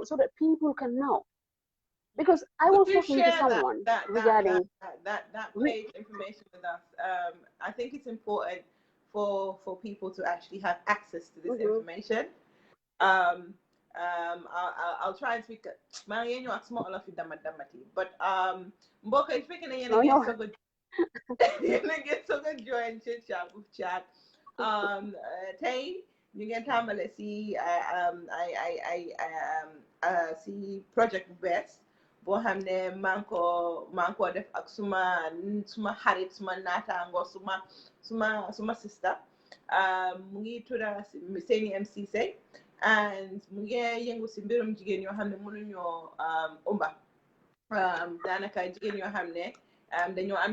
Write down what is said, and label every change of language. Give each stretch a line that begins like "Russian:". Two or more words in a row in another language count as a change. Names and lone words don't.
English: so that people can know. Because I Would was you talking to share someone regarding that page information with us? I think it's important for people to actually have access to this information. I'll try and speak.
Wolof: Maa ngi ñëw ak sama olof yi dama-damati, but mbokk yi speaking na yéen a ngi soog a yéen a ngi soog a join ci chat tey ñu ngeen tàmbale si si project bu bees boo xam ne maa ngi ko def ak suma xarit suma naataango suma sister mu ngi tudda Sainey.M.Ceesay and mu ngi yëngu si mbirum jigéen yoo xam ne mënuñoo ëmba daanaka jigéen yoo xam ne dañoo am